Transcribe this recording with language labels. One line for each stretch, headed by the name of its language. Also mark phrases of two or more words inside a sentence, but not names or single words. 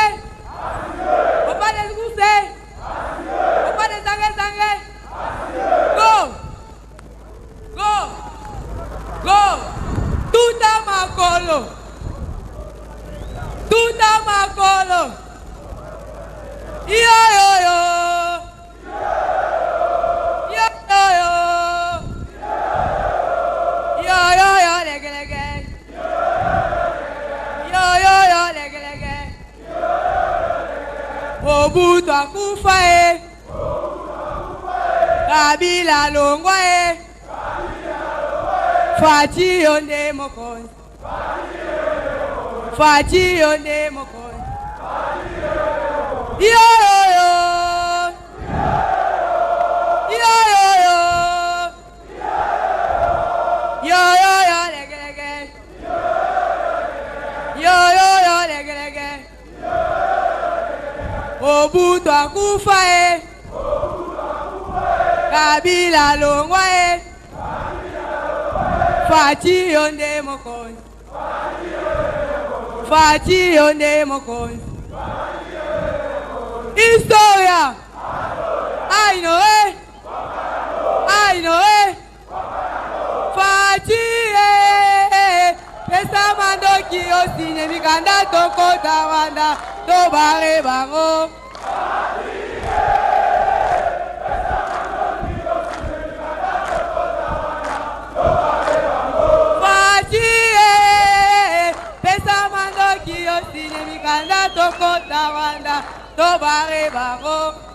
French: Au pas de gousset! Au pas de zangé!
English: Go! Go! Go!
French: Tout à ma colo! Tout à ma colo!
Lingala: Yo yo yo! Yo yo yo! Yo yo yo lege lege! Yo yo yo lege lege! Mobutu akufa e! Kabila longwa e! Fati yonde mokonzi! Fati yonde mokonzi! Yo yo yo! Yo yo yo! Yo yo yo lege lege! Yo yo yo lege lege! Mobutu akufa e! Kabila longwa e! Fati yonde mokonzi! Fati yonde mokonzi! Historia!
English: I know it! I know it!
Lingala: Fati pesa mandoki osine mikanda toko tawanda to bare bango. Fati pesa mandoki osine mikanda toko tawanda to bare bango.